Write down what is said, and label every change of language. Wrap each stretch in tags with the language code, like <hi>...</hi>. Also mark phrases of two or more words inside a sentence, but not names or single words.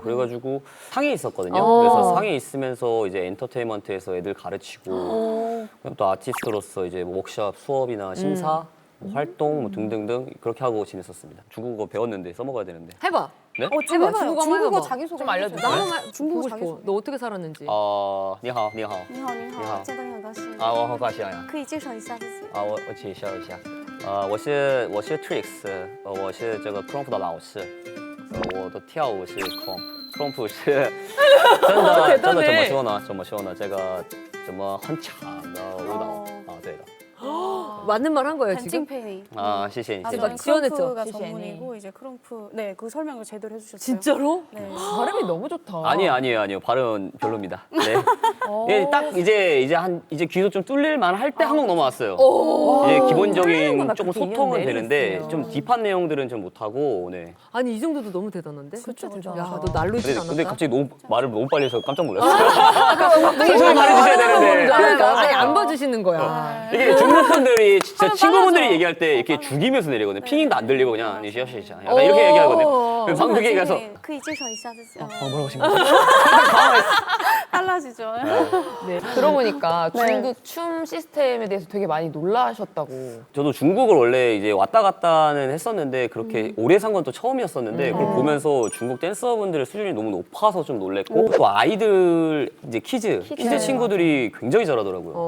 <ko>그래가지고 상해에 있었거든요. 그래서 상해에 있으면서 이제 엔터테인먼트에서 애들 가르치고 그럼 또 아티스트로서 이제 뭐 워크숍, 수업이나 심사, 뭐 활동 뭐 등등등 그렇게 하고 지냈었습니다. 중국어 배웠는데 써먹어야 되는데. 해봐. 네? 해봐. 해봐요. 중국어 한번 중국어 해봐. 자기소개 좀 알려주세요. 나 해주세요. 한 번만 중국어 보고 싶어. 자기소개. 너 어떻게 살았는지.</ko> <zh>你好，你好。你好，你好，见到你很高兴。啊，我好高兴呀。可以介绍一下自己。我介绍一下，我是 Trix，我是这个 Crump 的老师，我的跳舞是 Crump 是真的怎么说呢？这个怎么很长的舞蹈啊，对的</zh> <ko>맞는 말 한 거예요, 지금?</ko> <zh>很敬佩你。啊，谢谢你，谢谢</zh> <ko>막</ko> <zh>你。</zh> <ko>지원했죠? 크럼프가 시시하니. 전문이고 이제 크럼프 그 설명을 제대로 해주셨어요. 진짜로? 네. 발음이 너무 좋다. 아니에요. 발음 별로입니다. 네. 예, 딱 이제 귀도 좀 뚫릴만 할 때 한국 넘어왔어요. 이제 기본적인 뚫리는구나. 조금 그렇게 소통은 2년 되는데 내내 좀 딥한 내용들은 좀 못하고, 네. 아니, 이 정도도 너무 대단한데? 그쵸, 그쵸. 야, 너 날로 있지 않았다? 근데 갑자기 말을 너무 빨리 해서 깜짝 놀랐어요. 천천히 말해주셔야 되는데. 그러니까 아니, 안 봐주시는 거야. 이게 중국 분들이 진짜 친구분들이 얘기할 때 이렇게 죽이면서 내리거든요. 핑잉도 안 들리고 그냥 니시야시샤 약간 이렇게 얘기하거든요. 그래서 방금 그게 가서</ko> <zh>可以介绍一下自己。</zh> <ko>뭐라고 하신 거예요? 달라지죠. 네. 들어보니까 네. 중국 춤 시스템에 대해서 되게 많이 놀라셨다고. 저도 중국을 원래 이제 왔다 갔다는 했었는데 그렇게 오래 산 건 또 처음이었었는데 그걸 보면서 중국 댄서분들의 수준이 너무 높아서 좀 놀랬고 또 아이들 이제 키즈 친구들이 굉장히 잘하더라고요.</ko>